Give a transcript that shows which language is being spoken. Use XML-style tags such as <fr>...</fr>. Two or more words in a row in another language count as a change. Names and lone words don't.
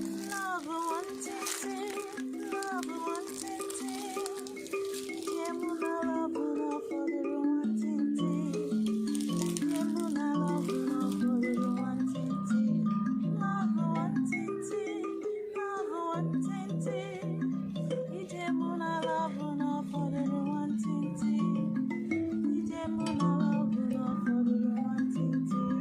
<en>Love one thing, love one thing, yeah, muna love no for the one thing, yeah, muna love no for the one thing, love one thing, love one thing.</en> <ig>Ije mụ n'ala bụ na ọ fọdụrụ nwantịntị. Ije mụ n'ala bụ na ọ fọdụrụ nwantịntị.</ig>